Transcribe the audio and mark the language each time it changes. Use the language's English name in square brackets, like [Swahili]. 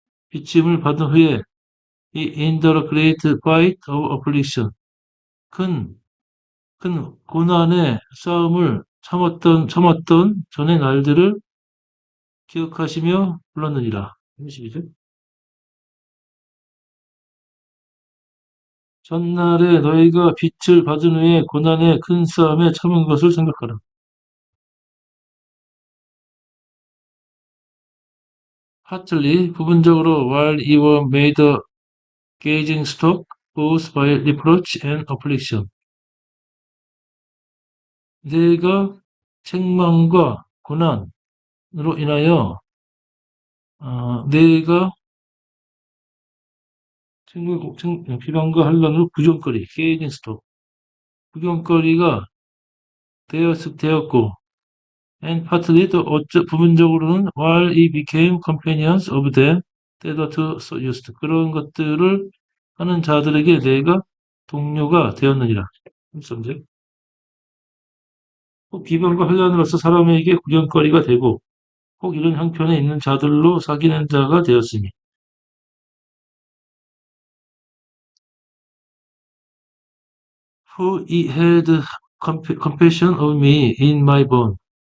[Korean] 비침을 받은 후에 [English] in the great fight of affliction [Korean] 큰 고난의 싸움을 참았던 전의 날들을 기억하시며 불렀느니라. 32절. 전날에 너희가 빛을 받은 후에 고난의 큰 싸움에 참은 것을 생각하라. [English] partly [Korean] 부분적으로 [English] while you were made a gazing stock both by reproach and affliction. [Korean] 내가 책망과 고난으로 인하여 내가 비방과 환란으로 구경거리, [English] gazing stock, [Korean] 구경거리가 되었고, [English] and partly [Korean] 또 부분적으로는 [English] while he became companions of them that are to so used. [Korean] 그런 것들을 하는 자들에게 내가 동료가 되었느니라. 혹 비방과 환란으로서 사람에게 구경거리가 되고 혹 이런 형편에 있는 자들로 사귀는 자가 되었으니 [English] For he had compassion of me in my bond.